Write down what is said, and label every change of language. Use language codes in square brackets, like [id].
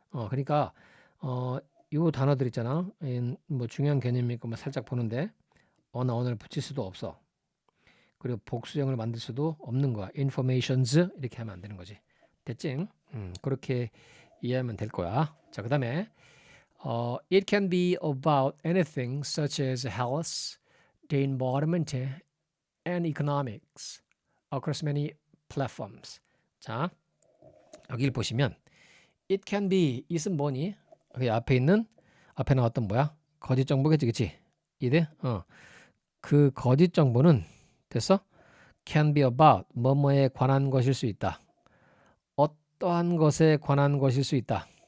[ko] 그러니까 요 단어들 있잖아. 뭐 중요한 개념이니까 뭐 살짝 보는데 어나 on을 붙일 수도 없어. 그리고 복수형을 만들 수도 없는 거야. informations 이렇게 하면 안 되는 거지. 됐지? 그렇게 이해하면 될 거야. 자, 그다음에 [en] it can be about anything such as health, the environment, and economics across many platforms. [ko] 자, 여기를 보시면 [en] it can be [ko] it은 뭐니? 그 앞에 나왔던 뭐야? 거짓 정보겠지, 그치? 이돼? 그 거짓 정보는 됐어? can be about 뭐뭐에 관한 것일 수 있다. 어떠한 것에 관한 것일 수 있다.